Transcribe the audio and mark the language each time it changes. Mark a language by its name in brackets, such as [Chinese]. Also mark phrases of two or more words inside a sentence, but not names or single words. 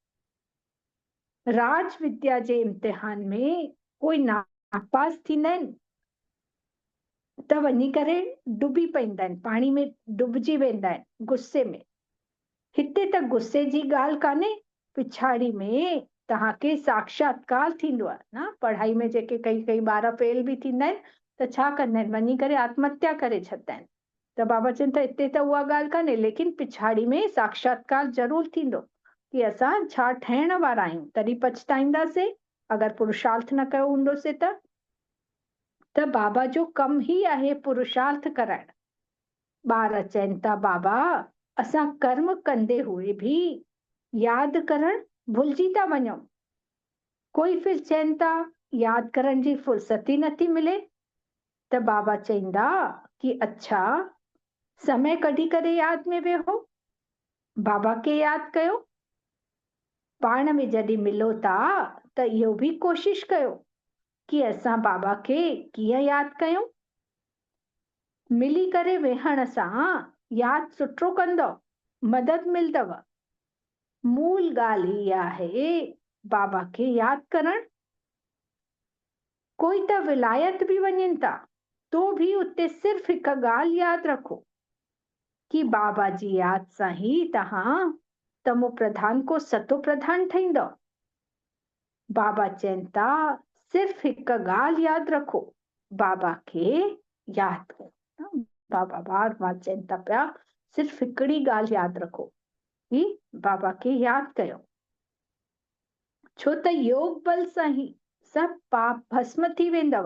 [Sindhi] राज विद्या जे इम्तिहान में कोई नापास थींदा आहिनि त वञी करे डुबी पवंदा आहिनि, पाणी में डुबजी वेंदा आहिनि गुस्से में। हिते त गुस्से जी ॻाल्हि कान्हे, पिछाड़ी में तव्हांखे साक्षात्कार थींदो आहे न। पढ़ाई में जेके कई ॿार फेल बि थींदा आहिनि त छा कंदा आहिनि, वञी करे आत्महत्या करे छॾंदा आहिनि। त बाबा चवनि था हिते त उहा ॻाल्हि कान्हे, लेकिन पिछाड़ी में साक्षात्कार ज़रूर थींदो कि असां छा ठहण वारा आहियूं। तॾहिं पछताईंदासीं अगरि पुरुषार्थ न कयो हूंदोसीं त बाबा जो कम ही आहे पुरुषार्थ कराइण। ॿार चवनि था बाबा असां कर्म कंदे हुए भी यादि करण भुलिजी था वञूं। कोई फिर चवनि था यादि करण जी फुर्सत ई नथी मिले। त बाबा चवंदा कि अच्छा समय कढी करे यादि में वेहो, बाबा खे यादि कयो। पाण में जॾहिं मिलो था त इहो बि कोशिश कयो कि असां बाबा खे कीअं यादि कयूं। मिली करे वेहण सां यादि सुठो कंदव, मदद मिलंदव। मूल ॻाल्हि ई आहे बाबा खे यादि करण। कोई त विलायत बि वञनि था तो भी उते सिर्फ़ हिकु ॻाल्हि यादि रखो कि बाबा जी यादि सां ही तव्हां तमो प्रधान को सतो प्रधान ठहींदव। बाबा चवनि था सिर्फ़ हिकु ॻाल्हि यादि रखो, बाबा खे यादि कयो। बाबा बार बार चवनि था पिया सिर्फ़ हिकिड़ी ॻाल्हि यादि रखो कि बाबा खे यादि कयो। छो त योग बल सां ही सभु पाप भस्म थी वेंदव।